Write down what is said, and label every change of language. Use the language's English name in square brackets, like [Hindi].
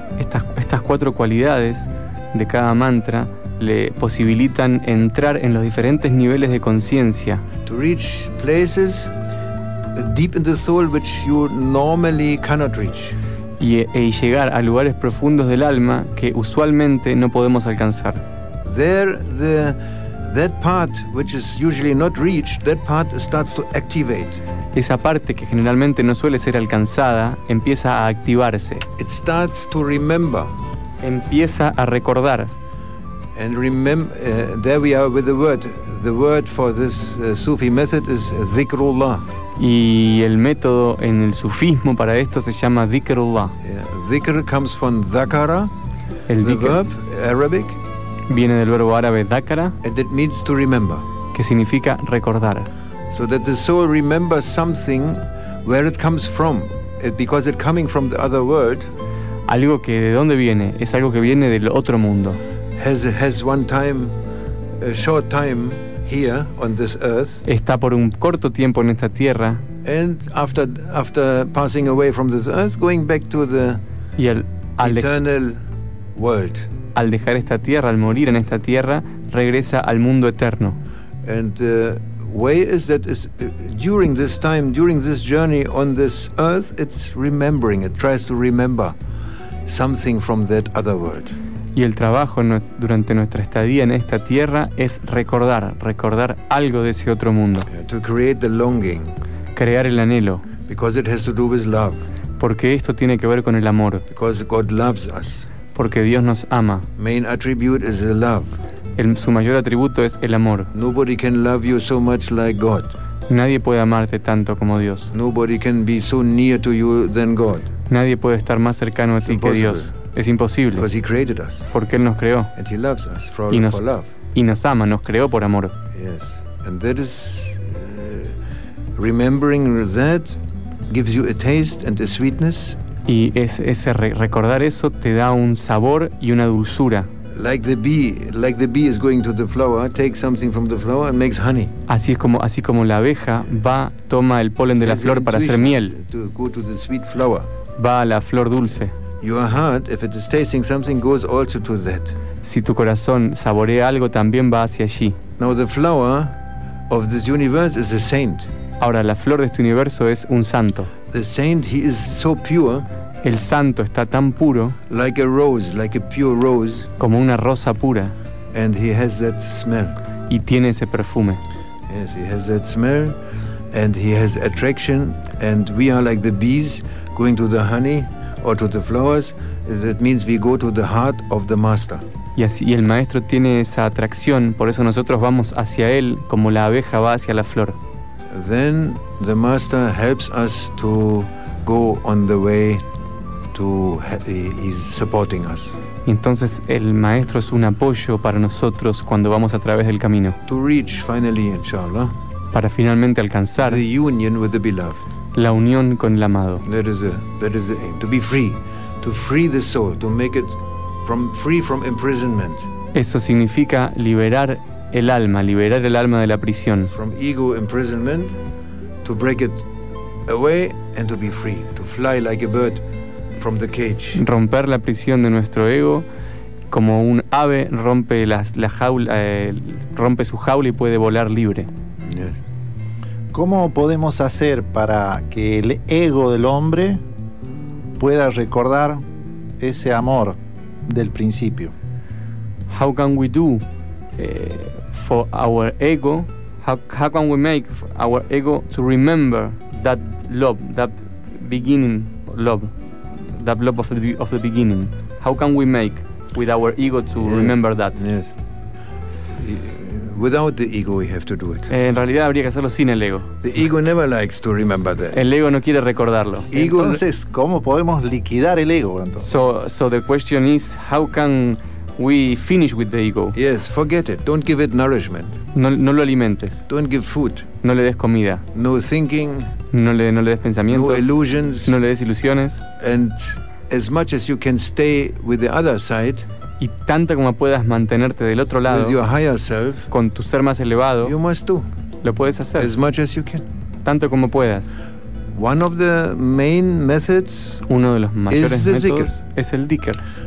[Spanish] Estas cuatro cualidades de cada mantra le posibilitan entrar en los diferentes niveles de conciencia. [English] To reach places deep in the soul which you normally cannot reach. [Spanish] Y llegar a lugares profundos del alma que usualmente no podemos alcanzar. [English] There the that part which is usually not reached, that part starts to activate. [Spanish] Esa parte que generalmente no suele ser alcanzada empieza a activarse. [English] It starts to remember. [Spanish] Empieza a recordar. [English] And there we are with the word. The word for this Sufi method is Dhikrullah. [Spanish] Y el método en el sufismo para esto se llama Dhikrullah. [English] Yeah. Dhikr comes from Dhakara. [Spanish] El [English] the verb Arabic. [Spanish] Viene del verbo árabe Dhakara. [English] And it means to remember. [Spanish] Que significa recordar. [English] So that the soul remembers something where it comes from. Because it's coming from the other world. [Spanish] Algo que de dónde viene. Es algo que viene del otro mundo. [English] Has one time, a short time here on this earth. [Spanish] Está por un corto tiempo en esta tierra. [English] And after passing away from this earth, going back to the eternal world. [Spanish] Al dejar esta tierra, al morir en esta tierra, regresa al mundo eterno. [English] And the way is that is during this time, during this journey on this earth, it's remembering. It tries to remember something from that other world. [Spanish] Y el trabajo durante nuestra estadía en esta tierra es recordar algo de ese otro mundo. [English] To create the longing. [Spanish] Crear el anhelo. [English] Because it has to do with love. [Spanish] Porque esto tiene que ver con el amor. [English] Because God loves us. [Spanish] Porque Dios nos ama. [English] Main attribute is the love. [Spanish] Su mayor atributo es el amor. [English] Nobody can love you so much like God. [Spanish] Nadie puede amarte tanto como Dios. [English] Nobody can be so near to you than God. [Spanish] Nadie puede estar más cercano a ti que Dios. Es imposible. [English] Because he created us. [Spanish] Porque Él nos creó. [English] And he loves us for love. [Spanish] Y nos ama, nos creó por amor. [English] Yes. And that is remembering that gives you a taste and a sweetness. [Spanish] Y ese recordar eso te da un sabor y una dulzura. [English] Like the bee is going to the flower, takes something from the flower and makes honey. [Spanish] Así como la abeja va, toma el polen de la flor para hacer miel. [English] To go to the sweet flower. [Spanish] Va a la flor dulce. [English] Your heart, if it is tasting something, goes also to that. [Spanish] Si tu corazón saborea algo, también va hacia allí. [English] Now the flower of this universe is a saint. [Spanish] Ahora la flor de este universo es un santo. [English] The saint, he is so pure. [Spanish] El santo está tan puro. [English] Like a rose, like a pure rose. [Spanish] Como una rosa pura. [English] And he has that smell. [Spanish] Y tiene ese perfume. [English] Yes, he has that smell, and he has attraction, and we are like the bees. going to the honey or to the flowers, that means we go to the heart of the master. [Spanish] Y así, y el maestro tiene esa atracción, por eso nosotros vamos hacia él como la abeja va hacia la flor. [English] Then the master helps us to go on the way to is supporting us. [Spanish] Entonces el maestro es un apoyo para nosotros cuando vamos a través del camino. [English] To reach finally, inshallah, [Spanish] para finalmente alcanzar [English] the union with the beloved. [Spanish] La unión con el amado. [English] That is the aim, to be free, to free the soul, to make it from free from imprisonment. [Spanish] Eso significa liberar el alma de la prisión. [English] From ego imprisonment, to break it away and to be free, to fly like a bird. From the cage. [Spanish] Romper la prisión de nuestro ego, como un ave rompe la jaula, rompe su jaula y puede volar libre. [English] Yes. [Spanish] ¿Cómo podemos hacer para que el ego del hombre pueda recordar ese amor del principio? [English] How can we do for our ego? How can we make our ego to remember that love, that beginning love? That love of the beginning. How can we make with our ego to remember that? Yes. Without the ego, we have to do it. [Spanish] En realidad, habría que hacerlo sin el ego. [English] The ego never likes to remember that. [Spanish] El ego no quiere recordarlo. Entonces, ¿cómo podemos liquidar el ego? Entonces? [English] So the question is, how can we finish with the ego? Yes, forget it. Don't give it nourishment. [Spanish] No lo alimentes. [English] Don't give food. [Spanish] No le des comida. [English] No thinking. [Spanish] No le des pensamientos. [English] No illusions. [Spanish] No le des ilusiones. [English] And as much as you can stay with the other side. [Spanish] Y tanto como puedas mantenerte del otro lado. [English] With your higher self. [Spanish] Con tu ser más elevado. [English] You must do. [Spanish] Lo puedes hacer. [English] As much as you can. [Spanish] Tanto como puedas. [English] One of the main methods. [Spanish] Uno de los mayores métodos es el dhikr.